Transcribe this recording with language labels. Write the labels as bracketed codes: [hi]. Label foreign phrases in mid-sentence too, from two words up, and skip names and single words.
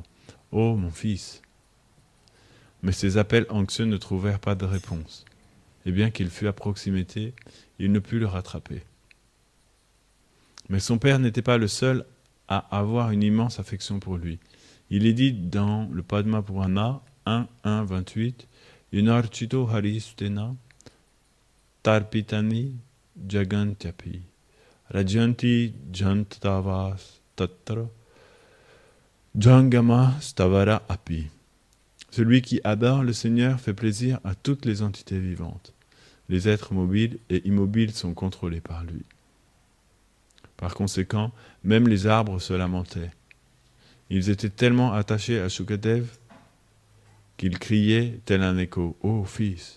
[fr] « Oh, mon fils !» Mais ses appels anxieux ne trouvèrent pas de réponse. Et bien qu'il fût à proximité, il ne put le rattraper. Mais son père n'était pas le seul à avoir une immense affection pour lui. Il est dit dans le Padma Purana 1.1.28 [sa] यूनर्चितो हरिस्तेन तर्पितानि जगन्त्यपि राजन्ति जन्तवस् तत्र जङ्गम स्तवर अपि. [fr] Celui qui adore le Seigneur fait plaisir à toutes les entités vivantes. Les êtres mobiles et immobiles sont contrôlés par lui. Par conséquent, même les arbres se lamentaient. Ils étaient tellement attachés à Shukadev qu'ils criaient tel un écho « Ô fils !»